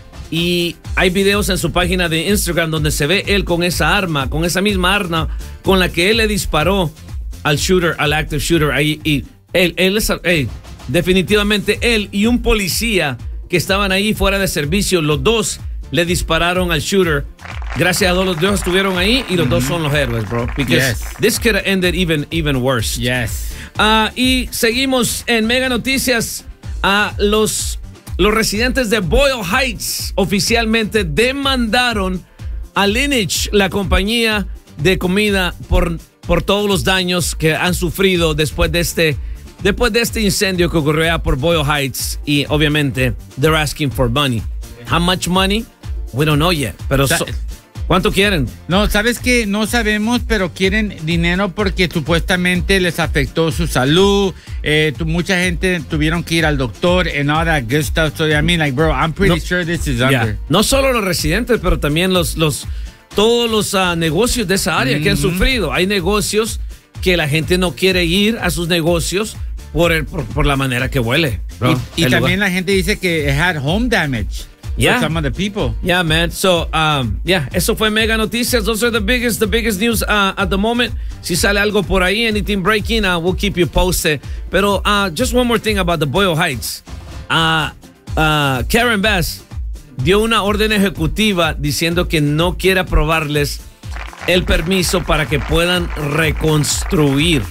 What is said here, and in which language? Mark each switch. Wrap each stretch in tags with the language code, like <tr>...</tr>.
<es>Y hay videos en su página de Instagram donde se ve él con esa arma, con esa misma arma con la que él le disparó al shooter, al active shooter. Ahí, y él, definitivamente él y un policía que estaban ahí fuera de servicio, los dos le dispararon al shooter. Gracias a Dios, los dos estuvieron ahí y los dos son los héroes, bro.</es> <en>Because this could have ended even worse. Yes.</en> <es>Y seguimos en Mega Noticias. Los residentes de Boyle Heights oficialmente demandaron a Lineage, la compañía de comida, por todos los daños que han sufrido después de este incendio que ocurrió por Boyle Heights. Y obviamente,</es> <en>they're asking for money. How much money? We don't know yet.</en> <es>Pero ¿Cuánto quieren? No, ¿sabes qué? No sabemos, pero quieren dinero porque supuestamente les afectó su salud. Mucha gente tuvieron que ir al doctor</es> <en>and all that good stuff. So, I mean, like, bro, I'm pretty sure this is under.</en> <es>No solo los residentes, pero también todos los negocios de esa área que han sufrido. Hay negocios que la gente no quiere ir a sus negocios por la manera que huele. Bro, y también la gente dice que</es> <en>it had home damage. Yeah. For some of the people. Yeah, man. So,</en> <es>eso fue mega noticias.</es> <en>Those are the biggest news at the moment.</en> <es>Si sale algo por ahí,</es> <en>anything breaking, we'll keep you posted.</en> <es>Pero</es> <en>just one more thing about the Boyle Heights.</en> <es>Karen Bass dio una orden ejecutiva diciendo que no quiere aprobarles el permiso para que puedan reconstruir.</es>